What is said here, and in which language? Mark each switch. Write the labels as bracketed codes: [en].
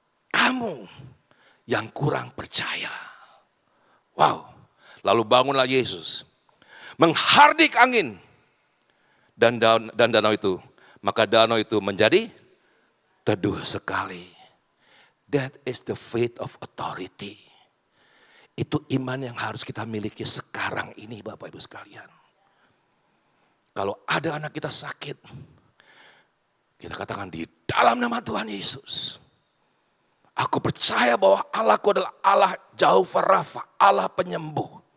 [id] Kamu yang kurang percaya. Wow. Lalu bangunlah Yesus. Menghardik angin. Dan danau itu. Maka danau itu menjadi teduh sekali. [en] That is the faith of authority. [id] Itu iman yang harus kita miliki sekarang ini Bapak Ibu sekalian. Kalau ada anak kita sakit, kita katakan di dalam nama Tuhan Yesus. Aku percaya bahwa Allahku adalah Allah Jehovah Rafa, Allah penyembuh.